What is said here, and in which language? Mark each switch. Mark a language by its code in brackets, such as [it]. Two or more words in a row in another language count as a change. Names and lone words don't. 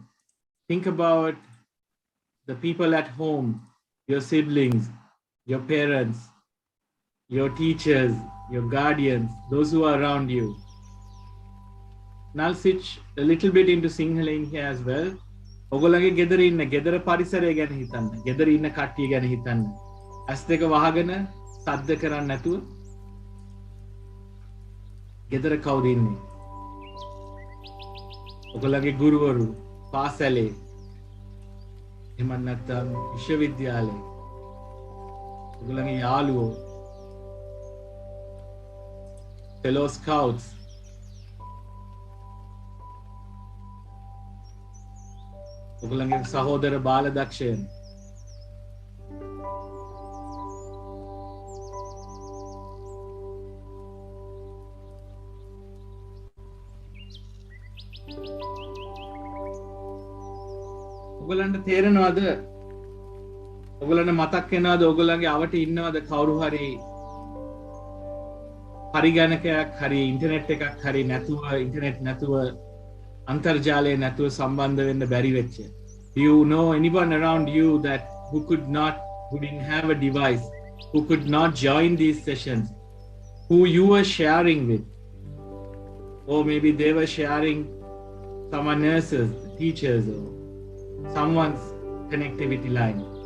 [en] Think about the people at home, your siblings, your parents, your teachers, your guardians, those who are around you. And I'll switch a little bit into Sinhala in here as well. [si] ඔගොල්ලන්ගේ ගෙදර ඉන්න ගෙදර පරිසරය ගැන හිතන්න. ගෙදර ඉන්න කට්ටිය ගැන හිතන්න. ඇස් දෙක වහගෙන සද්ද කරන්නේ නැතුව ගෙදර කවුද ඉන්නේ? ඔගොල්ලන්ගේ ගුරුවරු, පාසලේ, එහෙම නැත්නම් විශ්වවිද්‍යාලේ, ඔගොල්ලන්ගේ යාළුවෝ, [en] fellow scouts, [si] ඔගොල්ලන්ගේ සහෝදර බාල දක්ෂයන්. ඔගොල්ලන්ට තේරෙනවද? ඔගොල්ලන්ට මතක් වෙනවද ඔගොල්ලන්ගේ අවට ඉන්නවද කවුරු හරි පරිගණකයක් හරි ඉන්ටර්නෙට් එකක් හරි නැතුව ඉන්ටර්නෙට් නැතුව අන්තර්ජාලය නැතුව සම්බන්ධ වෙන්න බැරි වෙච්ච? [en] Do you know anyone around you that who didn't have a device, who could not join these sessions, who you were sharing with? Or maybe they were sharing someone else's, teachers, or someone's connectivity line.